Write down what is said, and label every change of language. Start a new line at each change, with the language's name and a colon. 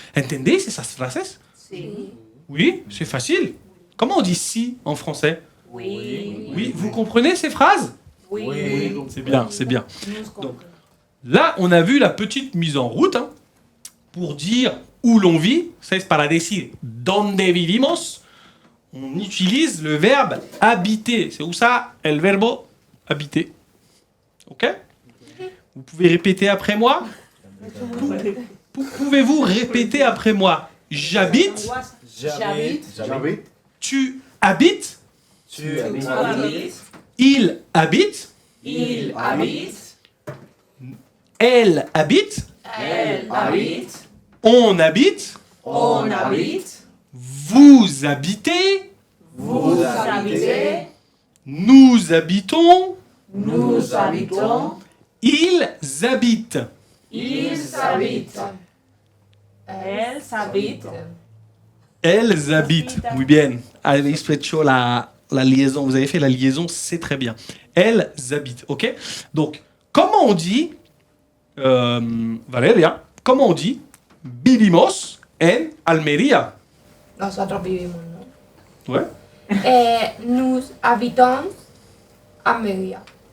Spanish: Entendez esas frases? Sí.
French: Oui, c'est facile. Comment on dit si en français? Oui. Oui, vous comprenez ces phrases? Oui. C'est bien, c'est bien. Nous Donc, là, on a vu la petite mise en route hein, pour dire où l'on vit. Ça, c'est
Spanish: para decir donde vivimos.
French: On utilise le verbe habiter. C'est où ça?
Spanish: El verbo habiter. Ok?
French: Vous pouvez répéter après moi? Pouvez-vous répéter après moi? J'habite. J'habite. J'habite. Tu habites. Tu habites. Il habite. Il habite. Elle habite. Elle habite. On habite. On habite. Vous habitez. Vous habitez. Nous habitons. Nous habitons. Ils habitent. Ils habitent. Elles habitent. Elles habitent.
Spanish: Muy bien. Habéis hecho la liaison.
French: Vous avez fait la liaison, c'est très bien. Elles habitent. Ok? Donc, comment on dit, Valeria, comment on dit
Spanish: vivimos en Almería? Nosotros vivimos, ¿no?
French: Ouais. Nous habitons Almería.